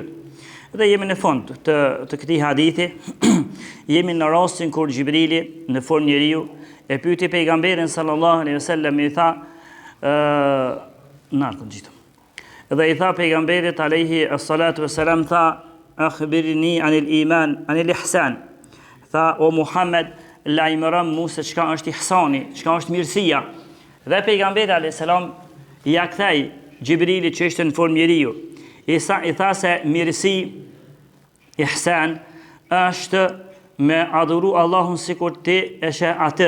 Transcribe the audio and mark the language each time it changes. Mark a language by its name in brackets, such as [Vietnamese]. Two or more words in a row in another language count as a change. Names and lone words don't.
[Albanian] Dhe jemi në fund të këtij hadithi, jemi në rastin kur Gjibrili në formë njeriu e pyeti pejgamberin [Arabic] صلى الله عليه وسلم, [Albanian] i tha dhe i tha pejgamberit [Arabic] عليه الصلاة والسلام, [Albanian] tha [Arabic] أخبرني عن الإيمان عن الإحسان, [Albanian] tha o Muhammed, lajmëron mu se çka është ihsani, çka është mirësia. Dhe pejgamberi [Arabic] عليه السلام [Albanian] ja kthej Gjibrilit që ishte në formë njeriu. I tha se mirësi, ihsan, është me adhuru Allahun sikur ti e sheh atë.